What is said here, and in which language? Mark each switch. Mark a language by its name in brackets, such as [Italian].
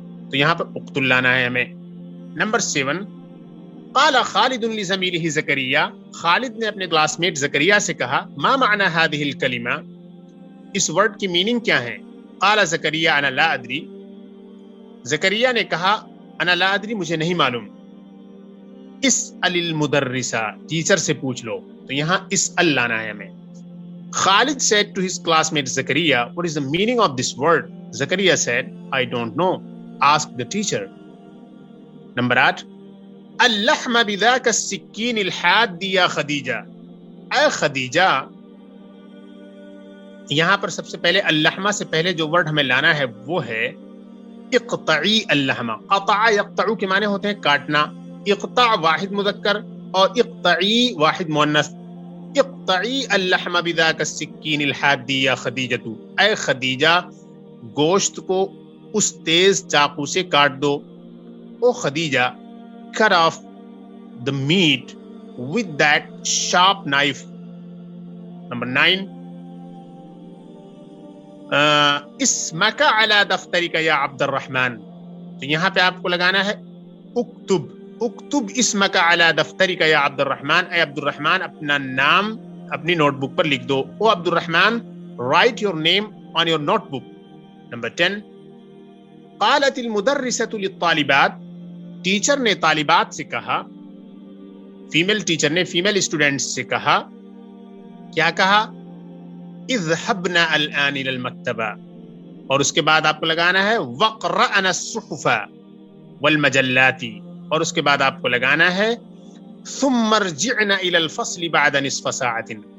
[Urdu] تو یہاں پر اقتل لانا ہے ہمیں. نمبر 7 [Arabic] قال خالد لزمیلہ زکریا, [Urdu] خالد نے اپنے کلاس میٹ زکریا سے کہا [Arabic] ما معنی هذه الکلمہ, [Urdu] اس ورڈ کی میننگ کیا ہے. [Arabic] قال زکریا انا لا ادری, [Urdu] زکریا نے کہا [Arabic] انا لا ادری, [Urdu] مجھے نہیں معلوم. [Arabic] اسأل المدرسہ, [Urdu] ٹیچر سے پوچھ لو. تو یہاں اسأل لانا ہے ہمیں. [English] Khalid said to his classmate Zakaria, what is the meaning of this word? Zakaria said, I don't know. Ask the teacher. [Arabic] Number 8 اللحم بذاك السكين الحاد یا خدیجہ, اے خدیجہ. [Urdu] یہاں پر سب سے پہلے اللحمہ سے پہلے جو ورڈ ہمیں لانا ہے وہ ہے اقطعی اللحمہ. قطع یقطع کے معنی ہوتے ہیں کاٹنا. اقطع واحد مذکر اور اقطعی واحد مؤنث. [Arabic] اقطعی اللحم بذاک السکین الحاد یا خدیجۃ, [Urdu] اے خدیجہ گوشت کو اس تیز چاقو سے کاٹ دو. [English] Oh Khadija cut off the meat with that sharp knife. [Arabic] Number 9 اسمک علی دفترک یا عبد الرحمن. [Urdu] تو یہاں پہ آپ کو لگانا ہے اکتب, [Arabic] اکتب اسمک علی دفترک یا عبد الرحمن, [Urdu] اے عبد الرحمن اپنا نام اپنی نوٹ بک پر لکھ دو. [English] Oh Abdur Rahman write your name on your notebook. [Urdu] Number 10 قالت المدرسۃ للطالبات, ٹیچر نے طالبات سے کہا, فیمیل ٹیچر نے فیمیل اسٹوڈنٹس سے کہا, کیا کہا, [Arabic] اذهبنا الان الى المکتبہ. [Urdu] اور اس کے بعد آپ کو لگانا ہے [Arabic] وقرأنا الصحف والمجلات, [Urdu] اور اس کے بعد آپ کو لگانا ہے [Arabic] ثم ارجعنا الى الفصل بعد نصف ساعة.